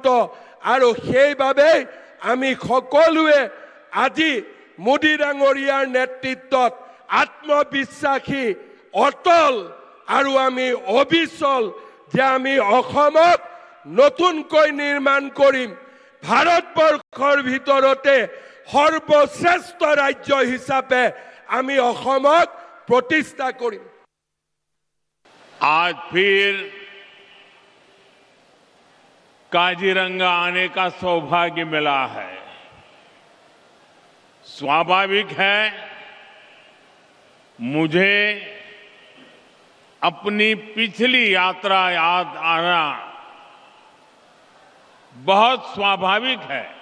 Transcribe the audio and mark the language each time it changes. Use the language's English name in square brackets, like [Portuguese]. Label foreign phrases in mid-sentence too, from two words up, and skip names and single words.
[Assamese] আৰু সেইবাবে আমি সকলোৱে আজি মোদী ডাঙৰীয়াৰ নেতৃত্বত আত্মবিশ্বাসী, অটল আৰু আমি অবিচল যে আমি অসমক নতুনকৈ নিৰ্মাণ কৰিম। ভাৰতবৰ্ষৰ ভিতৰতে সৰ্বশ্ৰেষ্ঠ ৰাজ্য হিচাপে আমি অসমক [Hindi] प्रतिष्ठा करी। आज फिर काजीरंगा आने का सौभाग्य मिला है। स्वाभाविक है मुझे अपनी पिछली यात्रा याद आना बहुत स्वाभाविक है।